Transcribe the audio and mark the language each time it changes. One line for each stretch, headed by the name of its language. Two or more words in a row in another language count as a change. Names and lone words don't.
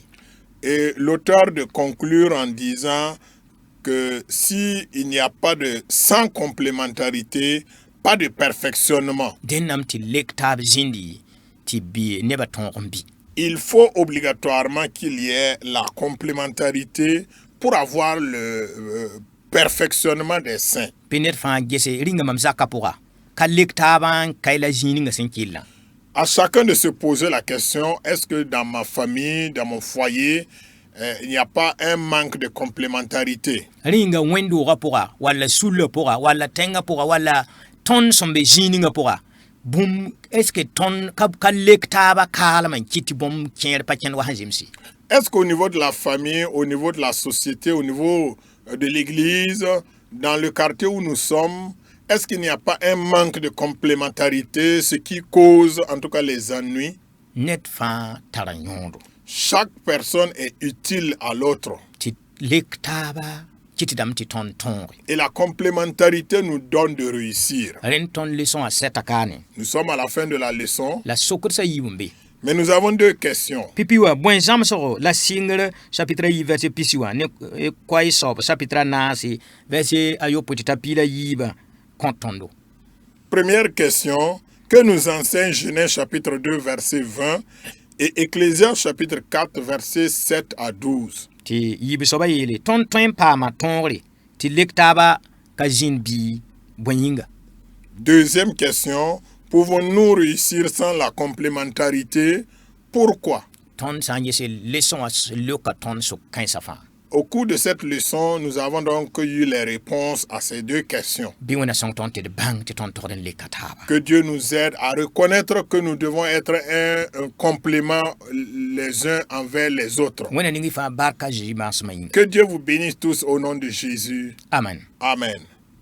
French: Et l'auteur de conclure en disant que s'il n'y a pas de sans complémentarité, pas de perfectionnement.
Mossi: Dẽnnaam tɩ lek taab zĩndi tɩ nebã tõog n bɩ.
French: Il faut obligatoirement qu'il y ait la complémentarité pour avoir le perfectionnement des saints.
Mossi: Pɩ ned fãa gese ringa mam zakã pʋga ka lek taabã n ka la zĩig ninga sẽn kɩllã.
French: À chacun de se poser la question, est-ce que dans ma famille, dans mon foyer, il n'y a pas un manque de complémentarité?
Mossi: Ringa wẽn-doogã pʋga walla sullã pʋga walla tẽngã pʋga walla tõnd sẽn be zĩig ninga pʋga bũmb
French: est-ce que
Mossi: tõnd ka lek taaba kaalem n kɩt tɩ bõmb kẽer pa kẽnd wa sẽn zemse.
French: Est-ce qu'au niveau de la famille, au niveau de la société, au niveau de l'église, dans le quartier où nous sommes, est-ce qu'il n'y a pas un manque de complémentarité, ce qui cause en tout cas les ennuis?
Mossi: Ned fãa tara yõodo
French: Chaque personne est utile à l'autre.
Mossi: tɩ lek taaba kɩtdame tɩ tõnd tõoge.
French: Et la complémentarité nous donne de réussir.
Mossi: Rẽnd tõnd leçon a sɛta kaane
French: Nous sommes à la fin de la leçon,
Mossi: la sokd sã yiib n be.
French: mais nous avons 2 questions.
Mossi: Pipi wa bõe zãmsgo la sɩngr chapitre yi verset pisi wã ne koɛɛ soab chapitre naase verset a yopoe tɩ t'a piila yiibã kõ tõndo.
French: Première question, que nous enseigne Genèse chapitre 2 verset 20 et Ecclésias chapitre 4 verset 7 à 12.
Mossi: Tɩ yiib soaba yeele tõnd tõe n paama tõogre tɩ lek taaba ka zĩnd bii bõe yĩnga.
French: Deuxième question, pouvons-nous réussir sans la complémentarité? Pourquoi?
Mossi: tõnd sã n yese leçon wã leoka tõnd sʋk-kãensã fãa.
French: Au cours de cette leçon, nous avons donc eu les réponses à ces deux questions.
Mossi: Bɩ wẽna sõng tõnd tɩ d bãng tɩ tõnd togd n leka taaba.
French: Que Dieu nous aide à reconnaître que nous devons être un complément les uns envers les autres.
Mossi: wẽna ning y fãa barka Zeezi maasmã yĩnga.
French: Que Dieu vous bénisse tous au nom de Jésus. Amen. Amen.